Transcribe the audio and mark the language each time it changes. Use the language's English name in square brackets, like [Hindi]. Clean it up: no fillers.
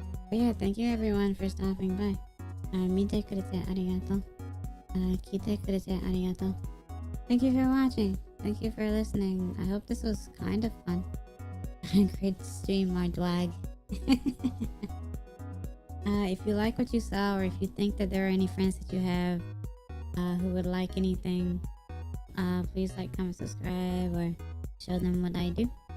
[English] But yeah, thank you everyone for stopping by. [Japanese] 見てくれてありがとう。聞いてくれてありがとう。 [English] Thank you for watching. Thank you for listening. I hope this was kind of fun. Great to stream my dwag. If you like what you saw, or if you think that there are any friends that you have who would like anything, please like, comment, subscribe, or show them what I do.